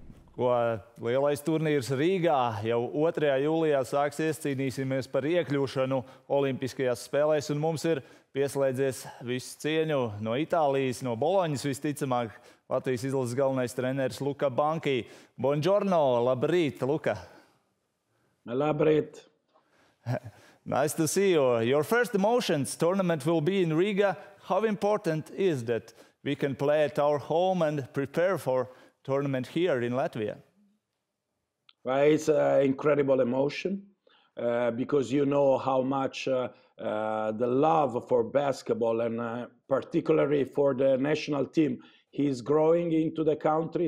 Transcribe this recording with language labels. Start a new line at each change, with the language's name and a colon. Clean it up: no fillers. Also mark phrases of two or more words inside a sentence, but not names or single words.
Latvian: Ko lielais turnīrs Rīgā jau 2. jūlijā sāksies, cīnīsimies par iekļūšanu Olimpiskajās spēlēs, un mums ir pieslēdzies visu cieņu no Itālijas, no Boloņas visticamāk, Latvijas izlases galvenais treneris Luka Banki. Buongiorno, labrīt, Luka. Labrīt.
English: Nice to see you. Your first emotions tournament will be in Riga. How important is that we can play at our home and prepare for tournament here in Latvia? Well, it's an incredible emotion because you know how much the love for basketball and particularly for the national team is growing into the country.